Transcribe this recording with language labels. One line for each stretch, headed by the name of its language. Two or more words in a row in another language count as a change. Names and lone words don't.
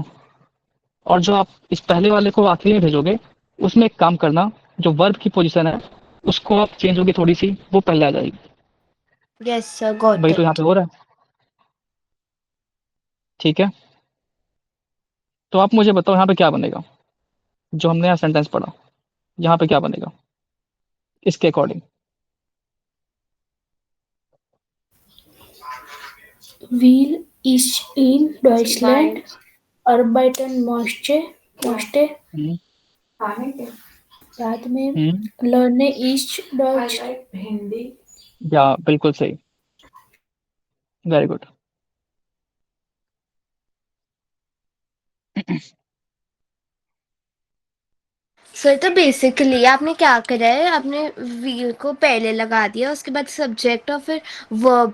Hindi: और जो आप इस पहले वाले को आखिरी में भेजोगे, उसमें एक काम करना, जो वर्ब की पोजीशन है उसको आप चेंज होगी थोड़ी सी, वो पहले आ जाएगी।
English: yes sir, got
Hindi: वही तो यहाँ
English: इट।
Hindi: पे हो रहा है। ठीक है, तो आप मुझे बताओ यहाँ पे क्या बनेगा। जो हमने यहाँ सेंटेंस पढ़ा, यहाँ पे क्या बनेगा इसके अकॉर्डिंग।
German: Will ist in Deutschland arbeiten möchte. हम्म,
Hindi: बाद में हम्म,
German: लर्ने ist Deutsch.
Hindi: या बिल्कुल सही,
English: very good.
Hindi: सर तो बेसिकली आपने क्या करा है, आपने वी को पहले लगा दिया, उसके बाद सब्जेक्ट और फिर वर्ब।